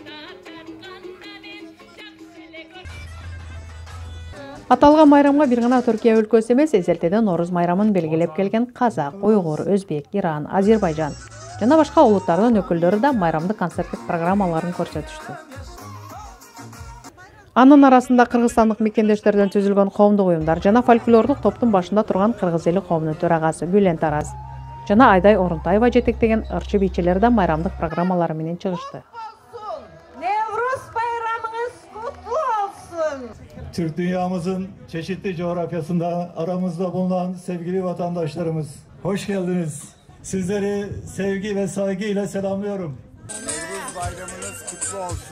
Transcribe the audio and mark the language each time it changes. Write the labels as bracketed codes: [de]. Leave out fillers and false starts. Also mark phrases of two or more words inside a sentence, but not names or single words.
[ky] Аталган майрамга бир гана Түркия өлкөсү эмес, эзелтеде Nooruz майрамын белгилеп келген казак, уйгур, өзбек, Иран, Азербайжан жана башка улуттардын өкүлдөрү да майрамдык концерттик программаларын көрсөтүштү. Анын арасында кыргызстандык мекендештерден түзүлгөн коомдук уюмдар жана фольклордук топтун башында турган кыргыз эли коомунун төрагасы Гүлен Тараз жана Айдай Орунтаева жетектеген ырчы бийчилер да майрамдык программалары менен чыгышты. [tr] Nevruz bayramınız kutlu olsun. Türk dünyamızın çeşitli coğrafyasında aramızda bulunan sevgili vatandaşlarımız, hoş geldiniz. Sizleri sevgi ve saygıyla selamlıyorum. Nevruz bayramınız kutlu olsun.